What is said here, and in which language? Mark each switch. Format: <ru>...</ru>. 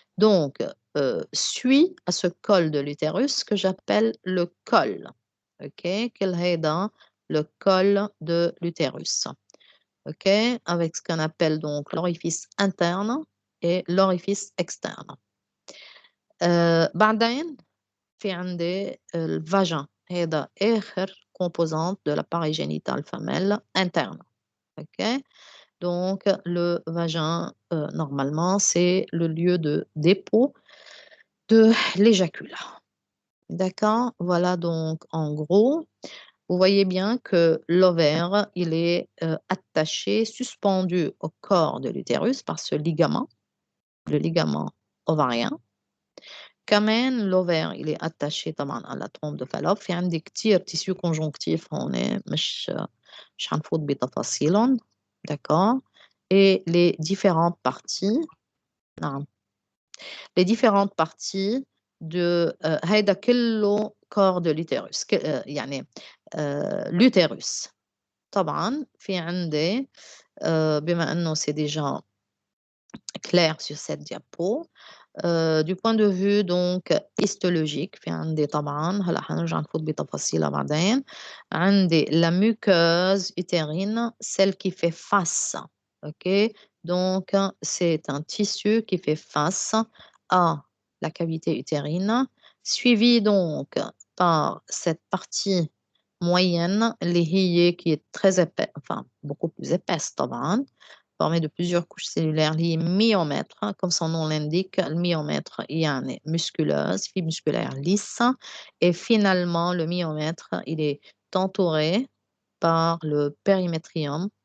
<fr>Donc, suit à ce col de l'utérus que j'appelle le col. OK? Quel est dans le col de l'utérus. OK? Avec ce qu'on appelle donc l'orifice interne et l'orifice externe.</fr> <ar>بعدين في عندي الفاجin. هذا آخر</ar> <fr>composante de l'appareil génital femelle interne. OK? Donc, le vagin, normalement, c'est le lieu de dépôt de l'éjaculat. D'accord? Voilà donc en gros. Vous voyez bien que l'ovaire, il est attaché, suspendu au corps de l'utérus par ce ligament, le ligament ovarien.</fr> <ar>كمان</ar> <fr>l'ovaire il est attaché</fr> <ar>طبعا</ar> <fr>à la trompe de Fallope.</fr> <ar>في عندي كتير tissu conjonctif هون مش هنفوت بتفاصيلهم.</ar> <fr>D'accord? Et les différentes parties, non, les différentes parties de</fr> <ar>هيدا كله</ar> <fr>corps de l'utérus</fr> <ar>يعني</ar> <fr>l'utérus.</fr> <ar>طبعا في عندي بما انه</ar> <fr>c'est déjà clair sur cette diapo, du point de vue donc histologique</fr> <ar>في عندي طبعا هلا حنرجع نفوت بتفاصيلها بعدين. عندي</ar> <fr>la muqueuse utérine, celle qui fait face. OK? Donc c'est un tissu qui fait face à la cavité utérine, suivi donc par cette partie moyenne,</fr> <ar>اللي</ar> <fr>qui est très épaisse, enfin beaucoup plus épaisse</fr> <ar>طبعا,</ar> <fr>formée de plusieurs couches cellulaires liées myomètre, comme son nom l'indique, le myomètre</fr> <ar>يعني</ar> <fr>musculeuse, fibre musculaire lisse, et finalement le myomètre il est entouré par le périmétrium</fr>